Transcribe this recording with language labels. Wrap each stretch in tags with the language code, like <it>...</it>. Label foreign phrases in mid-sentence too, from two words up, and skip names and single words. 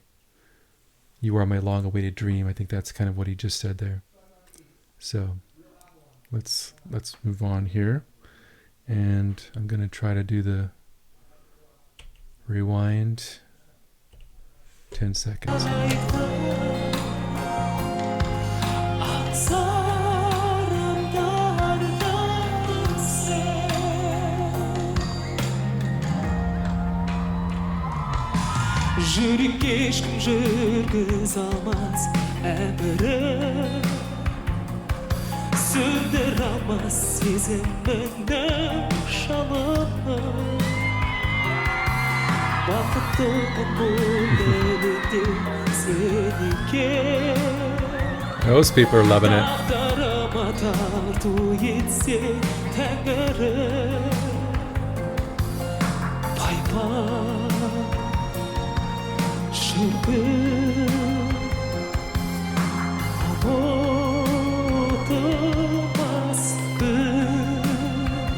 <en>You are my long-awaited dream." I think that's kind of what he just said there. So let's move on here. And I'm going to try to do the rewind 10 seconds.</en> <kk>Жүрекке ешкім жүргіз алмас әмірін, сөндір алмас сезімімнің жалынын. Бақыттымын бұл әлемде сен екен.</kk> <en>Those people are loving it.</en> <kk>Тағдырыма тарту етсе Тәңірім, пай-пай шіркін ұмытылмас күн.</kk>